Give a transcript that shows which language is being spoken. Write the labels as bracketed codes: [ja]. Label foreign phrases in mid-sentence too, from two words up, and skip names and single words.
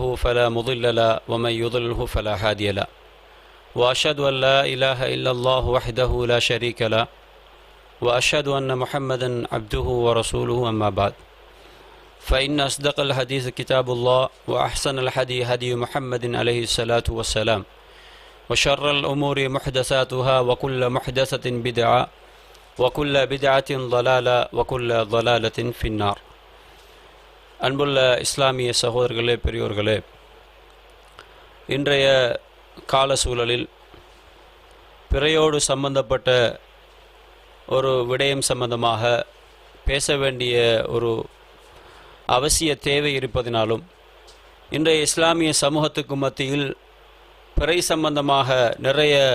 [ar] فلا مضل له ومن يضلله فلا هادي له وأشهد أن لا إله إلا الله وحده لا شريك له وأشهد أن محمدا عبده ورسوله أما بعد فإن أصدق الحديث كتاب الله وأحسن الهدي هدي محمد عليه الصلاة والسلام وشر الأمور محدثاتها وكل محدثة بدعة وكل بدعة ضلالة وكل ضلالة في النار. [ta] அன்புள்ள இஸ்லாமிய சகோதரர்களே, பெரியோர்களே, இன்றைய கால சூழலில் பிறையோடு சம்பந்தப்பட்ட ஒரு விடயம் சம்பந்தமாக பேச வேண்டிய ஒரு அவசிய தேவை இருப்பதினாலும் இன்றைய இஸ்லாமிய சமூகத்துக்கு மத்தியில் பிறை சம்பந்தமாக நிறைய